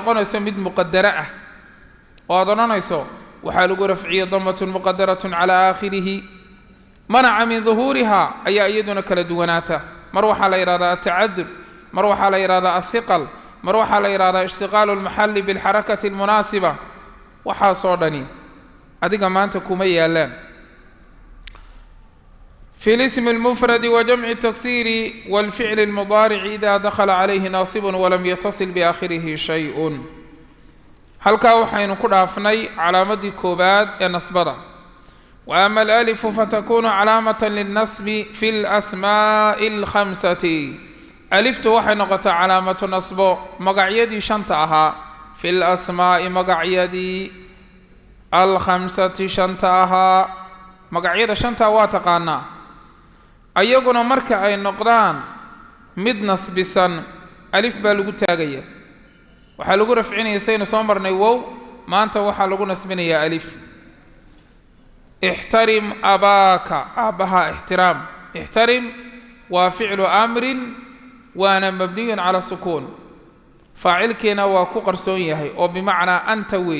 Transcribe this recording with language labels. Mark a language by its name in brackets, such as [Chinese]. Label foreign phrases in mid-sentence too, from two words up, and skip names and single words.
[Somali] noqonayso mid muqadara ah oo aad odhanayso waxaa lagu rafciyey [Arabic] ضمة مقدرة على آخره منع من ظهورها [Somali] ayaa iyaduna kala duwanaata mar waxaa la yidhahdaa atacadur mar waxaa la yidhahdaa athiqal mar waxaa la yidhahdaa [Arabic] اشتغال المحل بالحركة المناسبة [Somali] waxaasoo dhani adiga maanta kuma yaalaan [Arabic] في الاسم المفرد وجمع التكسير والفعل المضارع إذا دخل عليه ناصب ولم يتصل بآخره شيء [Somali] halkaa waxaynu ku dhaafnay calaamadii koobaad ee nasbada [Arabic] وأما الألف فتكون علامة للنصب في الأسماء [Somali] الخمسة ألفtu waxay noqotaa [Arabic] علامة نصب [Somali] magacyadii shanta ahaa [Arabic] في الأسماء [Somali] magacyadii الخمسة shanta ahaa magacyada shanta waa taqaanaa ayaguna marka ay noqdaan mid nasbisan alif baa lagu taagaya waxaa lagu rafcinaya saynu soo marnay wow maanta waxaa lagu nasbinayaa alif [Arabic] احترم أباك [Somali] aabaha ixtiraam ixtarim waa [Arabic] فعل أمر [Somali] waana [Arabic] مبني على السكون [Somali] faacilkeena waa ku qarsoon yahay oo [Arabic] بمعنى أنت [Somali] weey